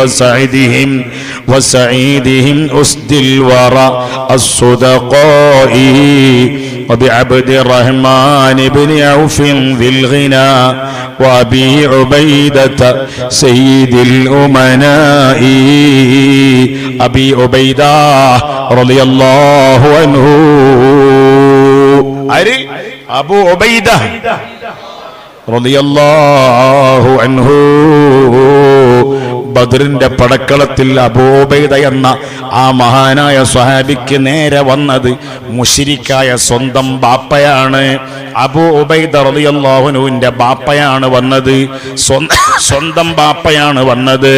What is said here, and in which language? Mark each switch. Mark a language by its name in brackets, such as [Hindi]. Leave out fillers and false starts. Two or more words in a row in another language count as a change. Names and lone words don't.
[Arabic] وسعيدهم أسد الورى الصدقاء وبعبد الرحمن بن عوف ذي الغنى وأبي عبيدة سيد الأمناء أبي عبيدة رضي الله عنه. أبو عبيدة رضي الله عنه [Malayalam] ബദറിന്റെ പടക്കളത്തിൽ അബൂ ഉബൈദ എന്ന ആ മഹാനായ സ്വഹാബിക്ക് നേരെ വന്നത് മുശ്രിക്കായ സ്വന്തം ബാപ്പയാണ്. അബൂ ഉബൈദ റളിയല്ലാഹു അൻഹുവിന്റെ ബാപ്പയാണ് വന്നത്, സ്വന്തം ബാപ്പയാണ് വന്നത്.